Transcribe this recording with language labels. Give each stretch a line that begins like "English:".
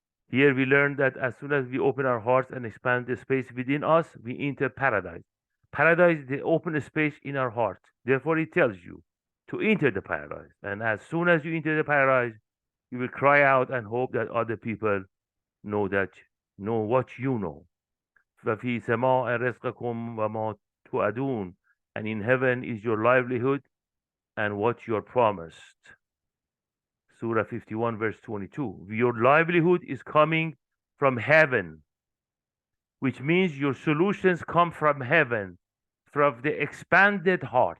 English: Here we learn that as soon as we open our hearts and expand the space within us, we enter paradise. Paradise is the open space in our heart. Therefore, it tells you to enter the paradise. And as soon as you enter the paradise, you will cry out and hope that other people know what you know.
Arabic: ففي سماء رزقكم وما توعدون.
English: And in heaven is your livelihood and what you are promised. Surah 51, verse 22. Your livelihood is coming from heaven, which means your solutions come from heaven, from the expanded heart.